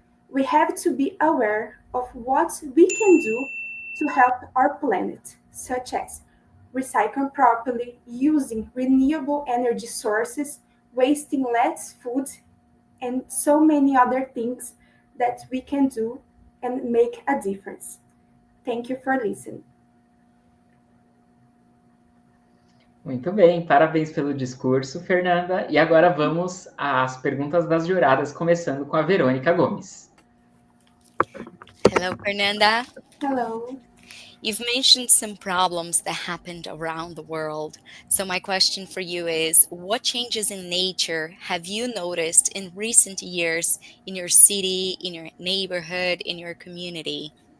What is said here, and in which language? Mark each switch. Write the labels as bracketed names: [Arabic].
[English] We have to be aware of what we can do to help our planet, such as recycling properly, using renewable energy sources, wasting less food, and so many other things that we can do and make a difference. Thank you for listening. [Portuguese] Muito bem, parabéns pelo discurso, Fernanda. E agora vamos às perguntas das juradas, começando com a Verônica Gomes. [English] Hello, Fernanda. Hello. You've mentioned some problems that happened around the world. So, my question for you is what changes in nature have you noticed in recent years in your city, in your neighborhood, in your community?